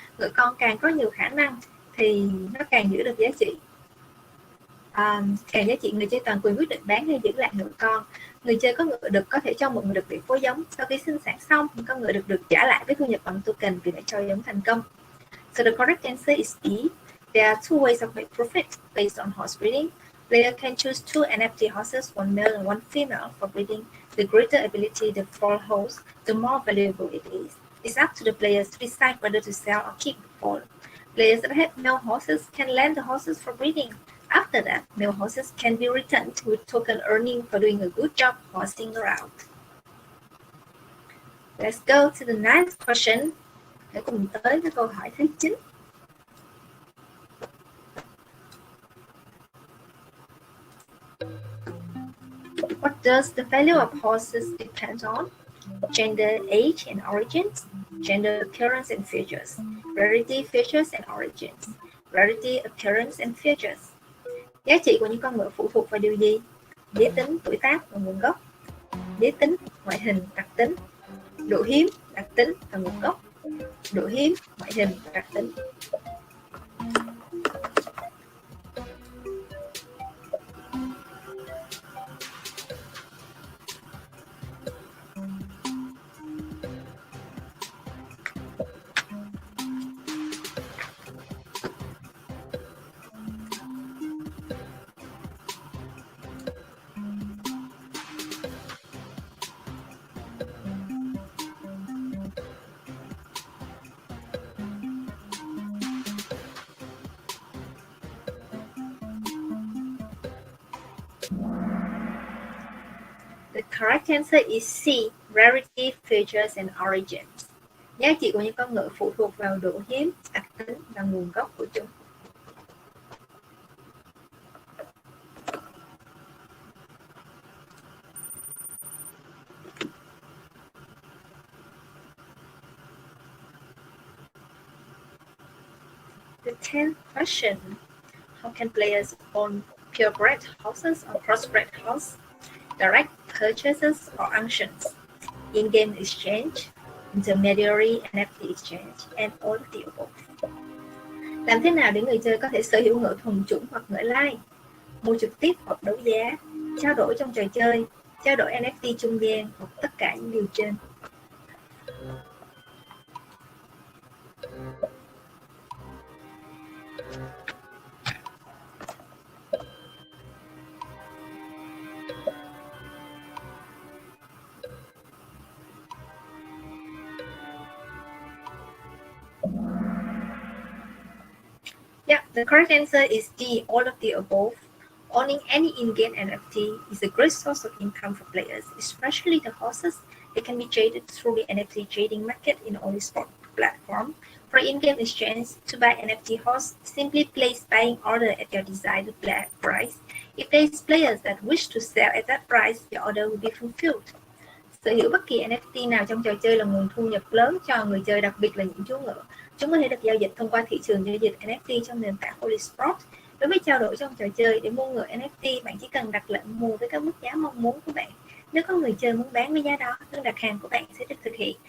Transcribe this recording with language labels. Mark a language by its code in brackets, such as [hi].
[vi] Ngựa con càng có nhiều khả năng thì nó càng giữ được giá trị. Càng giá trị, người chơi toàn quyền quyết định bán hay giữ lại ngựa con. Người chơi có ngựa đực có thể cho mượn ngựa đực để phối giống. Sau khi sinh sản xong, con ngựa đực được trả lại với thu nhập bằng token vì đã cho giống thành công. [en] So the correct answer is E. There are two ways of making profit based on horse breeding. Player can choose two NFT horses, one male and one female, for breeding. The greater ability the foal holds, the more valuable it is. It's up to the players to decide whether to sell or keep the foal. Players that have male horses can lend the horses for breeding. After that, male horses can be returned with token earning for doing a good job horsing around. Let's go to the ninth question. [vi] Hãy cùng tới với câu hỏi thứ 9. [en] What does the value of horses depend on? Gender, age, and origins. Gender, appearance, and features. Rarity, features, and origins. Rarity, appearance, and features. [vi] Giá trị của những con ngựa phụ thuộc vào điều gì? Giới tính, tuổi tác và nguồn gốc. Giới tính, ngoại hình, đặc tính. Độ hiếm, đặc tính và nguồn gốc. Độ hiếm, ngoại hình, đặc tính. [en] The correct answer is C. Rarity, features, and origins. [vi] Giá trị của những con ngựa phụ thuộc vào độ hiếm, đặc tính và nguồn gốc của chúng. [en] The 10th question. How can players own purebred horses or crossbred horses? Direct purchases or auctions, in-game exchange, intermediary NFT exchange, and all of the above. [vi] Làm thế nào để người chơi có thể sở hữu ngựa thuần chủng hoặc ngựa lai? Mua trực tiếp hoặc đấu giá, trao đổi trong trò chơi, trao đổi NFT trung gian hoặc tất cả những điều trên. [en] Yeah, the correct answer is D, all of the above. Owning any in-game NFT is a great source of income for players, especially the horses. They can be traded through the NFT trading market in Oly Sport platform. For in-game exchange, to buy NFT horse, simply place buying order at your desired price. If there is players that wish to sell at that price, your order will be fulfilled. [vi] Sở hữu bất kỳ NFT nào trong trò chơi là nguồn thu nhập lớn cho người chơi, đặc biệt là những chú ngựa. Chúng có thể được giao dịch thông qua thị trường giao dịch NFT trong nền tảng Oly Sport. Đối với trao đổi trong trò chơi, để mua ngựa NFT, bạn chỉ cần đặt lệnh mua với các mức giá mong muốn của bạn. Nếu có người chơi muốn bán với giá đó, đơn đặt hàng của bạn sẽ được thực hiện.